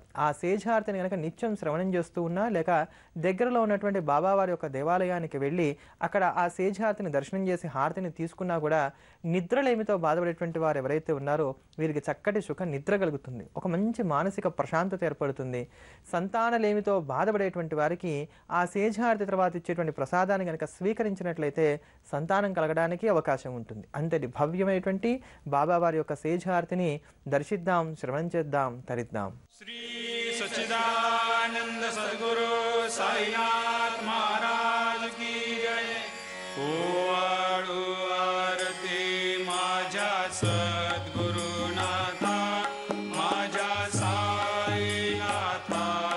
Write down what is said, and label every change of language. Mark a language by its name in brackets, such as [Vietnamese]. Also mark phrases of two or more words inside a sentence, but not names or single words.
[Telugu] ఆ సేజ్హారతిని కనుక నిత్యం శ్రవణం చేస్తూ ఉన్నా లేక దగ్గరలో ఉన్నటువంటి బాబావారి యొక్క దేవాలయానికి వెళ్ళి అక్కడ ఆ సేజ్హారతిని దర్శనం చేసి హారతిని తీసుకున్నా కూడా నిద్రలేమితో బాధపడేటువంటి వారు ఎవరైతే ఉన్నారో వీరికి చక్కటి సుఖ నిద్ర కలుగుతుంది, ఒక మంచి మానసిక ప్రశాంతత ఏర్పడుతుంది. సంతానలేమితో బాధపడేటువంటి వారికి ఆ సేజ్హారతి తర్వాత ఇచ్చేటువంటి ప్రసాదాన్ని కనుక స్వీకరించినట్లయితే సంతానం కలగడానికి అవకాశం ఉంటుంది. అంతటి భవ్యమైనటువంటి బాబావారి యొక్క సేజ్హారతిని దర్శిద్దాం, శ్రవణం చేద్దాం, తరిద్దాం. [Marathi] श्री सच्चिदानंद सद्गुरु साईनाथ महाराज की जय. ओवाळू आरती माझ्या सद्गुरुनाथा, माझ्या साईनाथा.